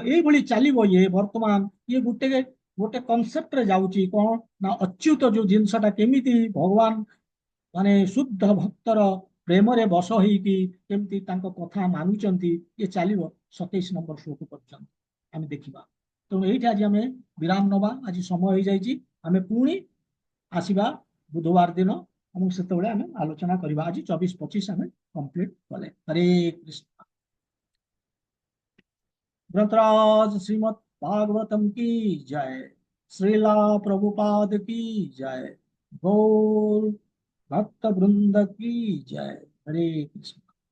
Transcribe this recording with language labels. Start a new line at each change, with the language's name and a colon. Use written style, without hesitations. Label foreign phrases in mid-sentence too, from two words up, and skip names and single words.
Odia: ଏଇଭଳି ଚାଲିବ ଇଏ ବର୍ତ୍ତମାନ, ଇଏ ଗୋଟେ ଗୋଟେ କନସେପ୍ଟରେ ଯାଉଛି କଣ ନା ଅଚ୍ୟୁତ ଯୋଉ ଜିନିଷଟା କେମିତି ଭଗବାନ ମାନେ ଶୁଦ୍ଧ ଭକ୍ତର ପ୍ରେମରେ ବଶ ହେଇକି କେମିତି ତାଙ୍କ କଥା ମାନୁଛନ୍ତି, ଇଏ ଚାଲିବ 27 ନମ୍ବର ଶ୍ଲୋକ ପର୍ଯ୍ୟନ୍ତ ଆମେ ଦେଖିବା। ତେଣୁ ଏଇଠି ଆଜି ଆମେ ବିରାମ ନବା, ଆଜି ସମୟ ହେଇଯାଇଛି। ଆମେ ପୁଣି ଆସିବା ବୁଧବାର ଦିନ ଏବଂ ସେତେବେଳେ ଆମେ ଆଲୋଚନା କରିବା। ଆଜି 24-25 ଆମେ
Hindi: कंप्लीट करें। हरे कृष्ण। ग्रंथराज श्रीमद् भागवतम की जय, श्रीला प्रभुपाद की जय, गौर भक्त वृंद की जय। हरे कृष्ण।